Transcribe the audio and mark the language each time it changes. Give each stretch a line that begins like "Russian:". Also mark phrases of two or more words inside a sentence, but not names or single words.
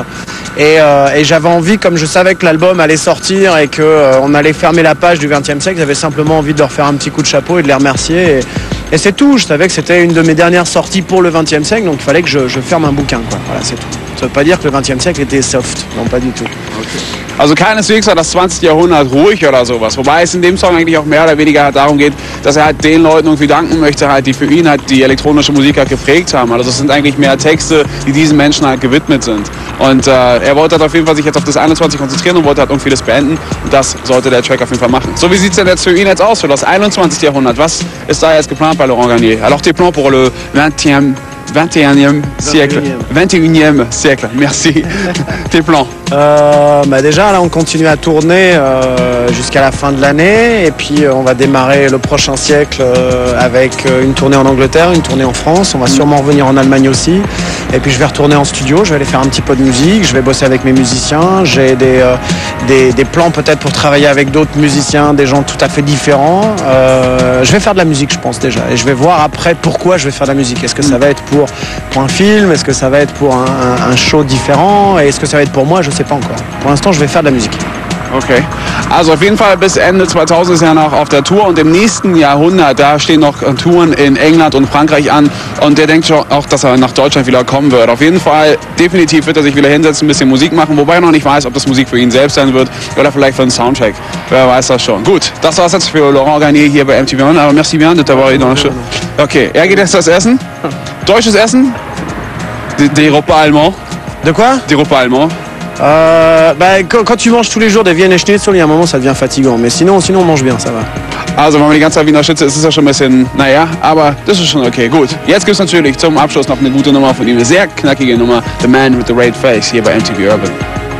French: Et j'avais envie, comme je savais que l'album allait sortir et qu'on allait fermer la page du XXe siècle, j'avais simplement envie de leur faire un petit coup de chapeau et de les remercier. Et c'est tout, je savais que c'était une de mes dernières sorties pour le XXe siècle, donc il fallait que je ferme un bouquin, quoi. Voilà, c'est tout. Ça veut pas dire que le XXe siècle était soft, non, pas du tout.
German: Okay. Also keineswegs war das 20. Jahrhundert ruhig oder sowas, wobei es in dem Song eigentlich auch mehr oder weniger halt darum geht, dass er halt den Leuten irgendwie danken möchte, halt, die für ihn halt die elektronische Musik halt geprägt haben. Also es sind eigentlich mehr Texte, die diesen Menschen halt gewidmet sind. Und er wollte halt auf jeden Fall sich jetzt auf das 21 konzentrieren und wollte halt irgendwie das beenden. Und das sollte der Track auf jeden Fall machen. So, wie sieht es denn jetzt für ihn jetzt aus, für das 21. Jahrhundert? Was ist da jetzt geplant bei Laurent Garnier?
French: Alors tes plans pour le 21e siècle. 21e siècle, merci. Tes plans? Déjà là on continue à tourner jusqu'à la fin de l'année et puis on va démarrer le prochain siècle avec une tournée en Angleterre, une tournée en France, on va sûrement revenir en Allemagne aussi et puis je vais retourner en studio, je vais aller faire un petit peu de musique, je vais bosser avec mes musiciens, j'ai des plans peut-être pour travailler avec d'autres musiciens, des gens tout à fait différents. Je vais faire de la musique je pense déjà et je vais voir après pourquoi je vais faire de la musique. Est-ce que ça va être pour un film, est-ce que ça va être pour un show différent et est-ce que ça va être pour moi, je sais pas encore. Pour l'instant, je vais faire de la musique.
German: Okay, also auf jeden Fall bis Ende 2000 ist er noch auf der Tour und im nächsten Jahrhundert, da stehen noch Touren in England und Frankreich an und der denkt schon auch, dass er nach Deutschland wieder kommen wird. Auf jeden Fall, definitiv wird er sich wieder hinsetzen, ein bisschen Musik machen, wobei er noch nicht weiß, ob das Musik für ihn selbst sein wird oder vielleicht für einen Soundtrack. Wer weiß das schon. Gut, das war's jetzt für Laurent Garnier hier bei MTV One, aber
French: merci bien de t'avoir eu dans le show.
German: Okay, er geht jetzt das Essen. Deutsches Essen?
French: Des repas allemands. De quoi? Des repas allemands. Quand tu manges tous les jours des
German: Wiener Schnitzel,
French: il y a un moment ça devient fatigant. Mais sinon on mange bien, ça va.
German: Also wenn man die ganze Zeit Wiener Schnitzel isst, ist das schon ein bisschen, naja, aber das ist schon okay. Gut, jetzt gibt es natürlich zum Abschluss noch eine gute Nummer von ihm, eine sehr knackige Nummer, The Man with the Red Face, hier bei MTV Urban.